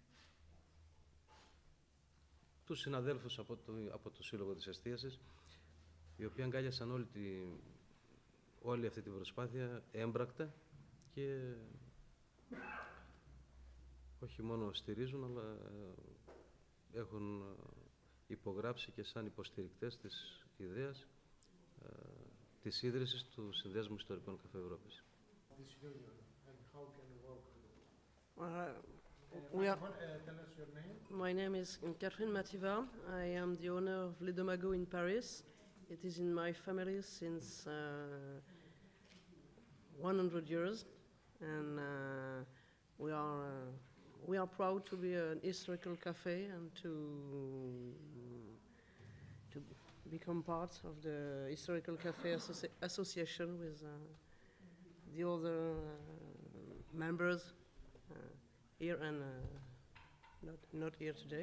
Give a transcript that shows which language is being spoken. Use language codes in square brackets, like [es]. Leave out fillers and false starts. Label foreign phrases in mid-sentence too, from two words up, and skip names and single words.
[el] τους συναδέλφους από το Σύλλογο της Εστίασης, οι οποίοι αγκάλιασαν όλη αυτή την προσπάθεια έμπρακτα και όχι μόνο στηρίζουν, αλλά έχουν υπογράψει και σαν υποστηρικτές της ιδέας της ίδρυσης του Συνδέσμου Ιστορικων Καφε Ευρωπης. [en] My name is Catherine Mativa. I am the owner of Le Domago in Paris. It is in my family since 100 years, and we are proud to be an historical cafe and to become part of the Historical Cafe Association with the other members here and not here today.